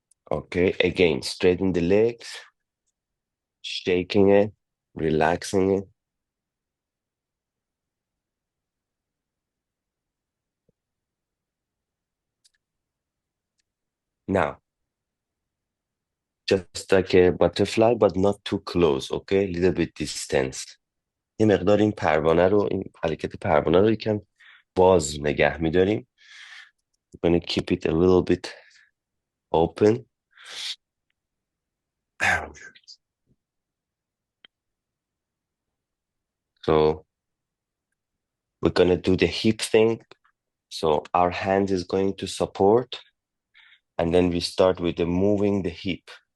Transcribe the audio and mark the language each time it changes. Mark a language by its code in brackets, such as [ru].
[en] Okay, again, straighten the legs, shaking it, relaxing it. Now, just like a butterfly, but not too close, okay? Little bit distance. [fa] یه مقدار این پروانه رو، این حرکت پروانه رو یکم باز نگه می‌داریم. [en] We're gonna keep it a little bit open. So we're gonna do the hip thing. So our hand is going to support, and then we start with the moving the hip.